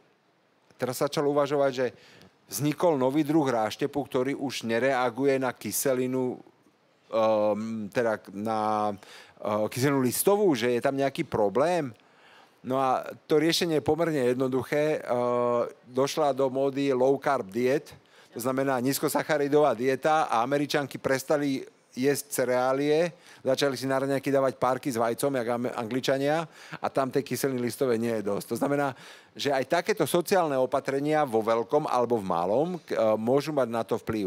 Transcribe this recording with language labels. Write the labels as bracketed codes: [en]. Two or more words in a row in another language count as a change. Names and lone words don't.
[sk] Teraz sa začal uvažovať, že vznikol nový druh ráštepu, ktorý už nereaguje na kyselinu, teda na kyselinu listovú, že je tam nejaký problém. No a to riešenie je pomerne jednoduché. Došla do módy [en] low carb diet, [sk] to znamená nízkosacharidová dieta a Američanky prestali jesť cereálie, začali si na raňajky dávať párky s vajcom, jak Angličania, a tam tej kyseliny listové nie je dosť. To znamená, že aj takéto sociálne opatrenia vo veľkom alebo v malom môžu mať na to vplyv.